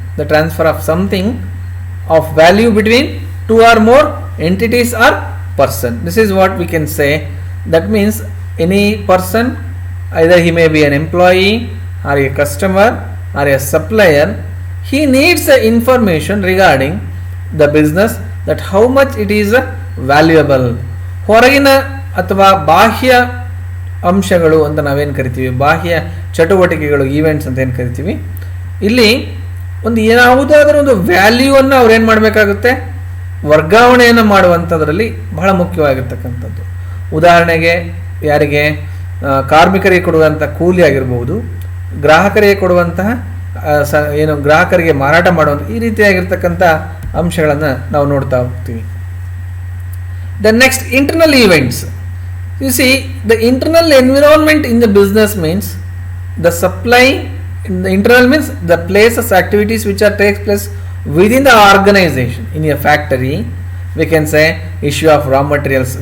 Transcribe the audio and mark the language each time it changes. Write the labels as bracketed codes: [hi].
[en] The transfer of something of value between two or more entities or person. This is what we can say. That means any person, either he may be an employee or a customer or a supplier, he needs the information regarding the business, that how much it is valuable. [kn] ಹೊರಗಿನ ಅಥವಾ ಬಾಹ್ಯ ಅಂಶಗಳು ಅಂತ ನಾವೇನು ಕರಿತೀವಿ, ಬಾಹ್ಯ ಚಟುವಟಿಕೆಗಳು, events ಅಂತ ಏನು ಕರಿತೀವಿ, ಇಲ್ಲಿ ಒಂದು ಯಾವುದಾದ್ರೂ ಒಂದು ವ್ಯಾಲ್ಯೂವನ್ನು ಅವ್ರು ಏನು ಮಾಡಬೇಕಾಗುತ್ತೆ, ವರ್ಗಾವಣೆಯನ್ನು ಮಾಡುವಂಥದ್ರಲ್ಲಿ ಬಹಳ ಮುಖ್ಯವಾಗಿರ್ತಕ್ಕಂಥದ್ದು. ಉದಾಹರಣೆಗೆ ಯಾರಿಗೆ, ಕಾರ್ಮಿಕರಿಗೆ ಕೊಡುವಂಥ ಕೂಲಿ ಆಗಿರ್ಬೋದು, ಗ್ರಾಹಕರಿಗೆ ಕೊಡುವಂತಹ ಏನು ಗ್ರಾಹಕರಿಗೆ ಮಾರಾಟ ಮಾಡುವಂಥ ಈ ರೀತಿಯಾಗಿರ್ತಕ್ಕಂಥ ಅಂಶಗಳನ್ನು ನಾವು ನೋಡ್ತಾ ಹೋಗ್ತೀವಿ. [en] The next, internal events. You see, the internal environment in the business means the supply. The internal means the places, activities which are takes place within the organization. In a factory, we can say issue of raw materials.